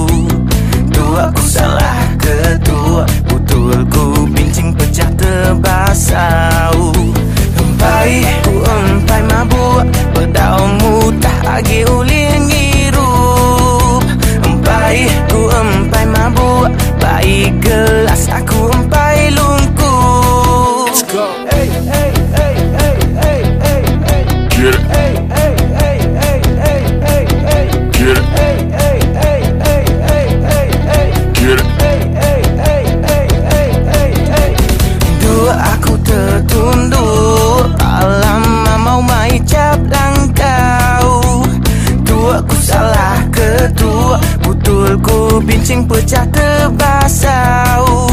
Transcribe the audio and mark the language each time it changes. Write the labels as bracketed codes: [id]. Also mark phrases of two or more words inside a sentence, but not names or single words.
[iba] Aku salah ketua, betul ku bincing pecah terbasau. Empai ku empai mabuk, bedau mutah agi ulih ngirup. Empai ku empai mabuk, baik gelas aku empai lungkup. [en] Let's go. Hey, hey, hey, hey, hey, hey, hey. Get it. Hey, hey, hey, hey, hey, hey, hey. Get it. Hey, hey, hey, hey, hey, hey, hey. Get it. Hey, hey, hey, hey, [iba] hey, hey, hey. Dua aku tertunduk, lama mau mai cap langkau. Dua aku salah ketua, betul ku bincing pecah terbasau.